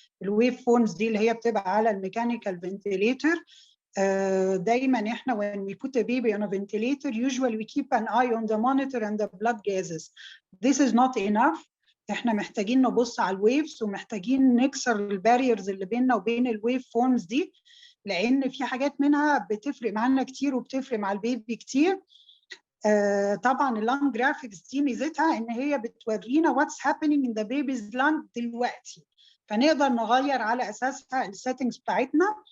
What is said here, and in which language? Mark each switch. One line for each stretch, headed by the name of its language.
Arabic: الويف فورمز دي اللي هي بتبقى على الميكانيكال فنتيليتر. دايما احنا
English: when we put a baby on a ventilator usually we keep an eye on the monitor and the blood gases. This is not enough.
Arabic: احنا محتاجين نبص على الويفز ومحتاجين نكسر الباريرز اللي بيننا وبين الويف فورمز دي، لان في حاجات منها بتفرق معانا كتير وبتفرق مع البيبي كتير. طبعا اللانج جرافيكس دي ميزتها ان هي بتورينا
English: what's happening in the babies lung
Arabic: دلوقتي، فنقدر نغير على اساسها السيتنجز بتاعتنا.